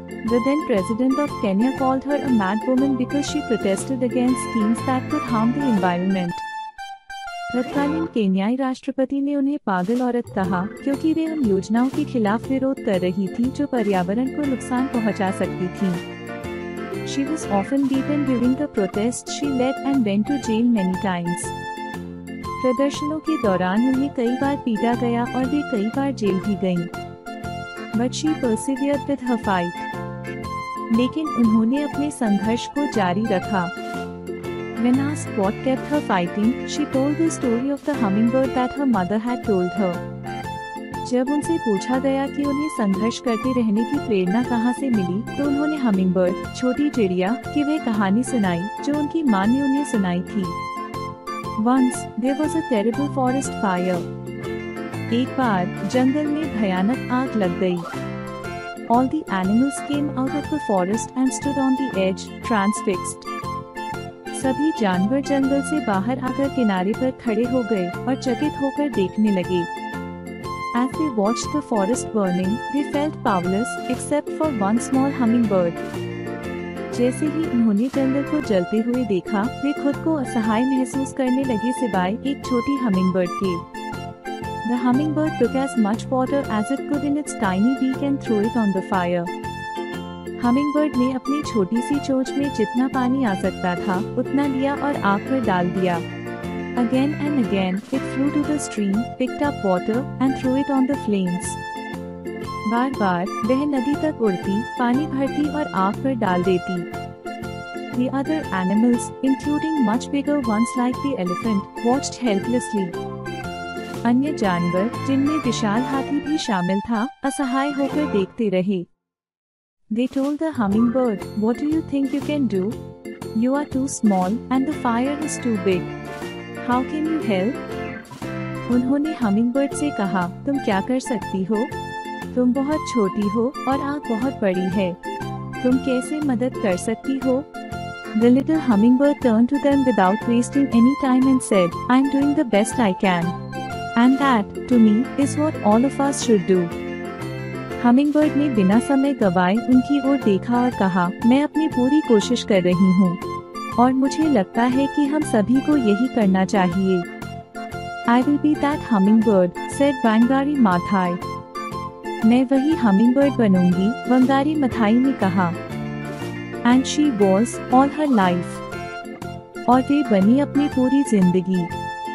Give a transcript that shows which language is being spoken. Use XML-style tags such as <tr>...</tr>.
<en>The then president of Kenya called her a mad woman because she protested against schemes that could harm the environment.</en> <hi>तत्कालीन केन्याई राष्ट्रपति ने उन्हें पागल औरत कहा क्योंकि वे उन योजनाओं के खिलाफ विरोध कर रही थी जो पर्यावरण को नुकसान पहुंचा सकती थी.</hi> <en>She was often beaten during the protests she led and went to jail many times.</en> <hi>प्रदर्शनों के दौरान उन्हें कई बार पीटा गया और वे कई बार जेल भी गईं.</hi> <en>But she persevered with her fight.</en> <hi>लेकिन उन्होंने अपने संघर्ष को जारी रखा.</hi> <en>When asked what kept her fighting, she told the story of the hummingbird that her mother had told her.</en> <hi>जब उनसे पूछा गया कि उन्हें संघर्ष करते रहने की प्रेरणा कहां से मिली, तो उन्होंने हमिंगबर्ड, छोटी चिड़िया, की वह कहानी सुनाई जो उनकी मां ने उन्हें सुनाई थी.</hi> <en>Once there was a terrible forest fire.</en> <hi>एक बार जंगल में भयानक आग लग गई.</hi> <en>All the animals came out of the forest and stood on the edge, transfixed.</en> <hi>सभी जानवर जंगल से बाहर आकर किनारे पर खड़े हो गए और चकित होकर देखने लगे.</hi> <en>As they watched the forest burning, they felt powerless, except for one small hummingbird.</en> <hi>जैसे ही उन्होंने जंगल को जलते हुए देखा, वे खुद को असहाय महसूस करने लगे सिवाय एक छोटी हमिंगबर्ड के.</hi> <en>The hummingbird took as much water as it could in its tiny beak and threw it on the fire.</en> <hi>Hummingbird ने अपनी छोटी सी चोंच में जितना पानी आ सकता था, उतना लिया और आग पर डाल दिया.</hi> <en>Again and again, it flew to the stream, picked up water, and threw it on the flames.</en> <hi>बार-बार वह नदी तक उड़ती, पानी भरती और आग पर डाल देती.</hi> <en>The other animals, including much bigger ones like the elephant, watched helplessly.</en> <hi>अन्य जानवर, जिनमें विशाल हाथी भी शामिल था, असहाय होकर देखते रहे.</hi> <en>They told the hummingbird, "What do you think you can do? You are too small, and the fire is too big. How can you help?"</en> <hi>उन्होंने हमिंगबर्ड से कहा, तुम क्या कर सकती हो? तुम बहुत छोटी हो और आग बहुत बड़ी है. तुम कैसे मदद कर सकती हो?</hi> <en>The little hummingbird turned to them without wasting any time and said, "I am doing the best I can. And that, to me, is what all of us should do."</en> <hi>Hummingbird ने बिना समय गवाए उनकी ओर देखा और कहा, मैं अपनी पूरी कोशिश कर रही हूँ और मुझे लगता है कि हम सभी को यही करना चाहिए।</hi> <en>I will be that hummingbird, said Wangari Maathai.</en> <hi>मैं वही hummingbird बनूंगी, वंगारी मथाई ने कहा।</hi> <en>And she was, all her life.</en> <hi>और वे बनी अपनी पूरी जिंदगी।</hi>